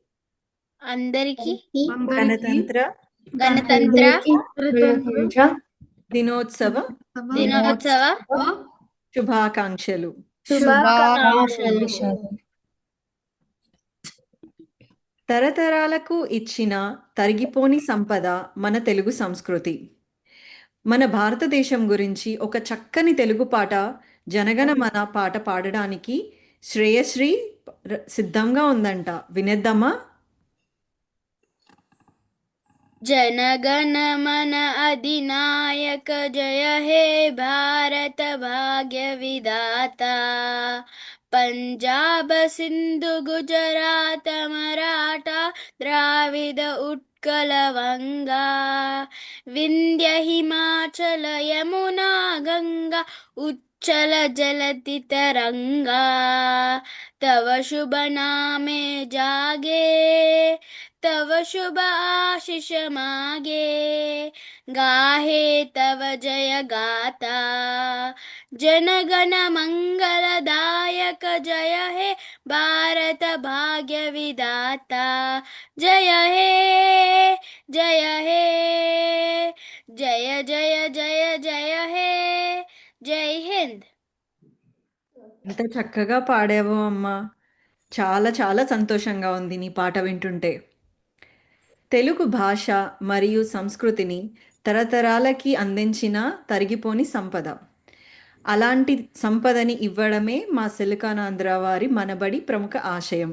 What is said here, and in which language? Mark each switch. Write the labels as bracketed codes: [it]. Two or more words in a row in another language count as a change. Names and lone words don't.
[te] గణతంత్ర దినోత్సవ శుభాకాంక్షలు. తరతరాలకు ఇచ్చిన తరిగిపోని సంపద మన తెలుగు సంస్కృతి. మన భారతదేశం గురించి ఒక చక్కని తెలుగు పాట జనగణమన పాట పాడడానికి శ్రేయశ్రీ సిద్ధంగా ఉందంట. వినేద్దామా? [bn] জনগণমন অধিনায়ক জয় হে ভারত ভাগ্য বিধাতা পঞ্জাব সিন্ধু গুজরাট মরাঠা দ্রাবিড় উৎকল বঙ্গ বিন্ধ্য হিমাচল যমুনা গঙ্গা উচ্ছল জলধি তরঙ্গ তব শুভ নামে জাগে তব শুভ আশিস মাগে গাহে তব জয় গাথা জনগণ মঙ্গলদায়ক জয় হে ভারত ভাগ্য বিধাতা জয় হে জয় হে জয় জয় জয় জয় হে জয় হিন্দ. [te] ఎంత చక్కగా పాడావో అమ్మా. చాలా చాలా సంతోషంగా ఉంది నీ పాట వింటుంటే. తెలుగు భాష మరియు సంస్కృతిని తరతరాలకి అందించిన తరిగిపోని సంపద. అలాంటి సంపదని ఇవ్వడమే మా సిలికానాంధ్ర వారి మనబడి ప్రముఖ ఆశయం.